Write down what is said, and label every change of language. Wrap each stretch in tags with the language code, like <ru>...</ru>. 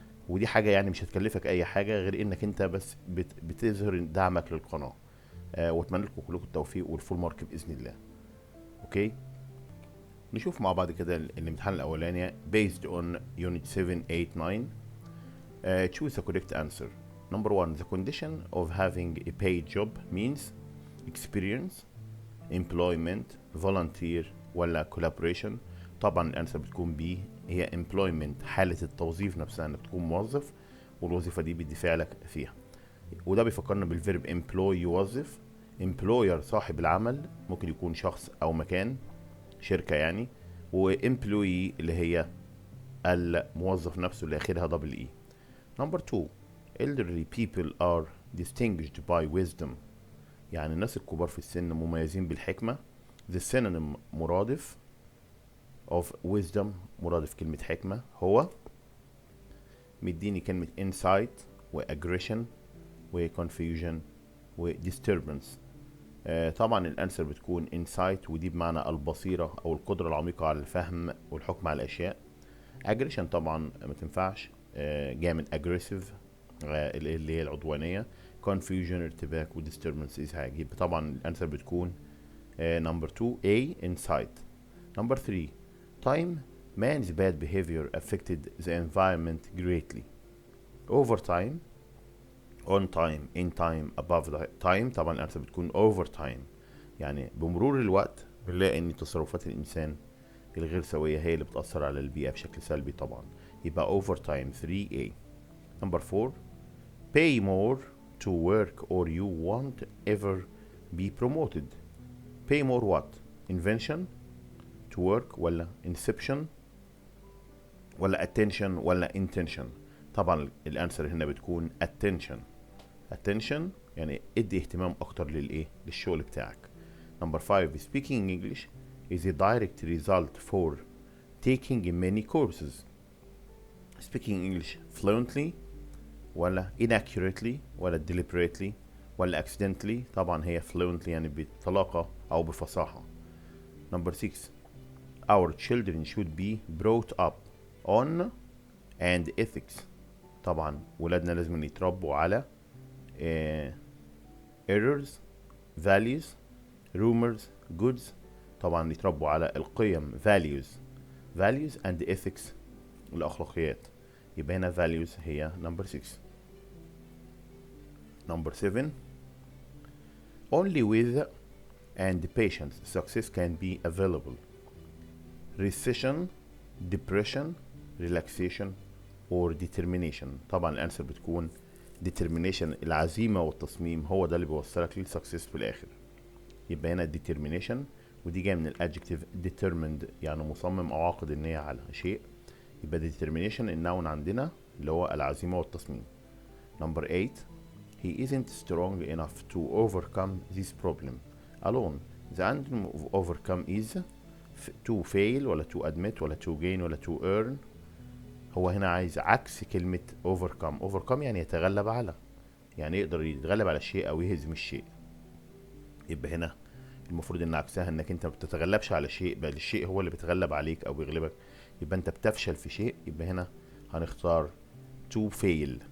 <ar>ودي حاجة يعني مش هتكلفك اي حاجة غير انك انت بس بتظهر دعمك للقناة. واتمنى لكم كلكم التوفيق والفول مارك باذن الله. اوكي، نشوف مع بعض كده الامتحان الاولاني</ar> <en>based on unit 7 8 9. Choose the correct answer. Number one, the condition of having a paid job means experience, employment, volunteer</en> <ar>ولا</ar> <en>collaboration.</en> <ar>طبعا الانسر بتكون بي، هي employment حالة التوظيف نفسها انك تكون موظف، والوظيفة دي بيدي فعلك فيها. وده بيفكرنا بالفيرب employ يوظف، employer صاحب العمل ممكن يكون شخص او مكان شركة يعني، وemployee اللي هي الموظف نفسه اللي اخرها دبل اي.</ar> <en>Number two, elderly people are distinguished by wisdom.</en> <ar>يعني الناس الكبار في السن مميزين بالحكمة.</ar> <en>The synonym</en> <ar>مرادف</ar> <en>of wisdom،</en> <ar>مرادف كلمة حكمة هو، مديني كلمة insight و aggression و confusion و disturbance. طبعا الانسر بتكون insight، ودي بمعنى البصيرة او القدرة العميقة على الفهم والحكم على الاشياء. aggression طبعا ما تنفعش، جاي من aggressive اللي هي العدوانية. confusion ارتباك، و disturbance ازعاج. يبقى طبعا الانسر بتكون</ar> <en>number 2 A insight. Number 3, time man's bad behavior affected the environment greatly. Over time, on time, in time, above the time.</en> <ar>طبعا الانسر بتكون over time، يعني بمرور الوقت بنلاقي ان تصرفات الانسان الغير سوية هي اللي بتأثر على البيئة بشكل سلبي طبعا. يبقى</ar> <en>over time 3A. Number 4, pay more to work or you won't ever be promoted. pay more what? invention to work</en> <ar>ولا inception ولا attention ولا intention؟ طبعا الانسر هنا بتكون attention. attention يعني ادي اهتمام اكتر للشغل بتاعك.</ar> <en>number 5, speaking English is a direct result for taking many courses.</en> <ar>speaking English fluently ولا inaccurately ولا deliberately ولا accidentally؟ طبعا هي fluently يعني بطلاقة او بفصاحة.</ar> <en>number 6, our children should be brought up on and ethics.</en> <ar>طبعا ولادنا لازم يتربوا على</ar> <en>errors, values, rumors, goods.</en> <ar>طبعا يتربوا على القيم</ar> <en>values and ethics</en> <ar>الأخلاقيات. يبقى هنا values هي number 6.</ar> <en>number 7, only with and patience success can be available. recession, depression, relaxation or determination.</en> <ar>طبعا الانسر بتكون determination، العزيمة والتصميم هو ده اللي بيوصلك للسكسس في الاخر. يبقى هنا determination، ودي جاية من الادجكتيف determined يعني مصمم او عاقد النية على شيء. يبقى determination النون عندنا اللي هو العزيمة والتصميم.</ar> <en>number 8, he isn't strong enough to overcome this problem alone. the antonym of overcome is to fail</en> <ar>ولا</ar> <en>to admit ولا to gain ولا to earn.</en> <ar>هو هنا عايز عكس كلمة overcome يعني يتغلب على، يعني يقدر يتغلب على الشيء او يهزم الشيء. يبقى هنا المفروض ان عكسها انك انت ما بتتغلبش على شيء، بل الشيء هو اللي بيتغلب عليك او بيغلبك. يبقى انت بتفشل في شيء. يبقى هنا هنختار to fail.</ar>